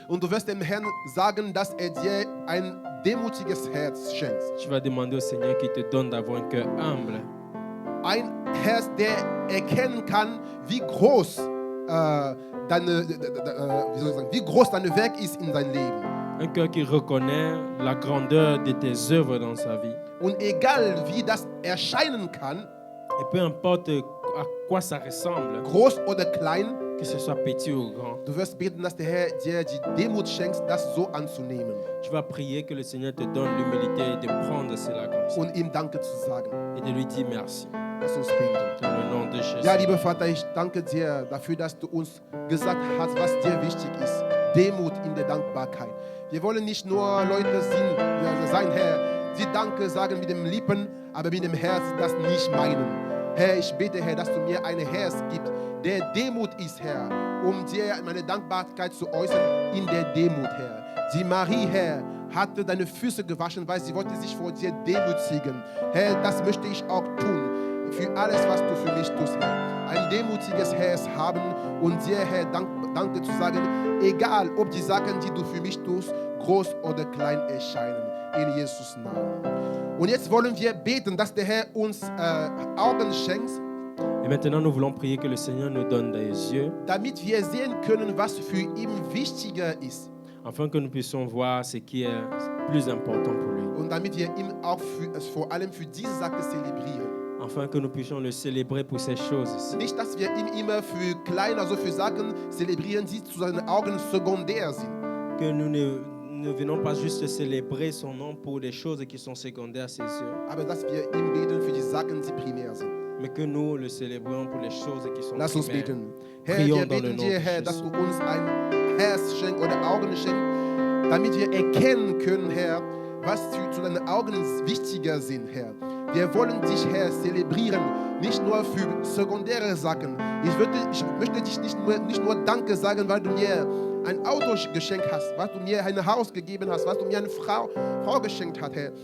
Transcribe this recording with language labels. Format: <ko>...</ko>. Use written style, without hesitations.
<de>und du wirst dem Herrn sagen, dass er dir ein demutiges Herz schenkt.</de> <fr>Tu vas demander au Seigneur qu'il te donne d'avoir un cœur humble.</fr> <de>Ein Herz, der erkennen kann, wie groß wie groß dein Werk ist in deinem Leben.</de> <fr>Un cœur qui reconnaît la grandeur de tes œuvres dans sa vie.</fr> <de>Und egal wie das erscheinen kann,</de> <fr>Et peu importe à quoi ça ressemble,</fr> <de>groß oder klein,</de> <fr>que ce soit petit ou grand,</fr> <de>du wirst beten, dass der Herr dir die Demut schenkt, das so anzunehmen</de> <fr>tu vas prier que le Seigneur te donne l'humilité de prendre cela comme ça</fr> <de>und ihm Danke zu sagen.</de> <fr>et de lui dire merci.</fr> <de>Lass uns beten.</de> <fr>Dans le nom de Jésus.</fr> <de>Ja, lieber Vater, ich danke dir dafür, dass du uns gesagt hast, was dir wichtig ist. Demut in der Dankbarkeit. Wir wollen nicht nur Leute sein, Herr, die Danke sagen mit dem Lippen, aber mit dem Herz das nicht meinen. Herr, ich bete, Herr, dass du mir ein Herz gibst, der Demut ist, Herr, um dir meine Dankbarkeit zu äußern in der Demut, Herr. Die Marie, Herr, hatte deine Füße gewaschen, weil sie wollte sich vor dir demütigen. Herr, das möchte ich auch tun. Für alles, was du für mich tust, Herr. Ein demutiges Herz haben und dir, Herr, Danke zu sagen, egal ob die Sachen, die du für mich tust, groß oder klein erscheinen. In Jesus' Namen. Und jetzt wollen wir beten, dass der Herr uns Augen schenkt,</de> <fr>Et maintenant, nous voulons prier que le Seigneur nous donne des yeux,</fr> <de>damit wir sehen können, was für ihn wichtiger ist.</de> <fr>afin que nous puissions voir ce qui est plus important pour lui.</fr> <de>Und damit wir ihn auch vor allem für diese Sache zelebrieren.</de> <fr>Afin que nous puissions le célébrer pour ces choses.</fr> <de>Nicht, dass wir ihn immer für klein, also für Sachen zelebrieren, die zu seinen Augen sekundär sind.</de> <fr>Que nous ne venons pas juste célébrer son nom pour des choses qui sont secondaires, c'est sûr,</fr> <de>aber dass wir ihm beten für die Sachen, die primär sind.</de> <fr>mais que nous le célébrons pour les choses qui sont</fr> <de>Lass uns</de> <fr>primaires.</fr> <de>beten. Herr,</de> <fr>Prions</fr> <de>wir</de> <fr>dans le</fr> <de>beten</de> <fr>nom</fr> <de>dir, Herr,</de> <fr>Jésus.</fr> <de>dass du uns ein Herz schenkst oder Augen schenkst, damit wir erkennen können, Herr, was zu deinen Augen wichtiger sind, Herr. Wir wollen dich, Herr, zelebrieren, nicht nur für sekundäre Sachen. Ich möchte dich nicht nur Danke sagen, weil du mir ein Auto geschenkt hast, weil du mir ein Haus gegeben hast, weil du mir eine Frau geschenkt hast, Herr.</de>